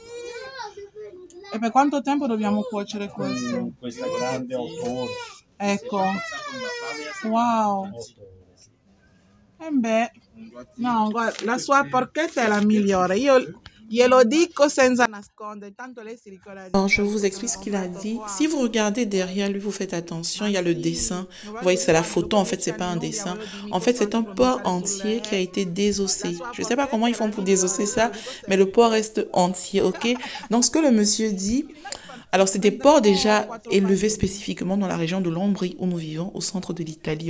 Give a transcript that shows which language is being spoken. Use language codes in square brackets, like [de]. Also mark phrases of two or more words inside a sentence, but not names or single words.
[it] E per quanto tempo dobbiamo cuocere questo? Con questa grande 8 ore. Ecco. Wow. 8 ore. E beh, no, guarda, la sua porchetta è la migliore. Io glielo dico senza nascondere, tanto lei si ricorda di... [fr] Alors, je vous explique ce qu'il a dit. Si vous regardez derrière lui, vous faites attention, il y a le dessin. Vous voyez, c'est la photo, en fait, c'est pas un dessin. En fait, c'est un porc entier qui a été désossé. Je sais pas comment ils font pour désosser ça, mais le porc reste entier, ok? Donc, ce que le monsieur dit, Alors, c'est des porcs déjà élevés spécifiquement dans la région de l'Ombrie où nous vivons, au centre de l'Italie.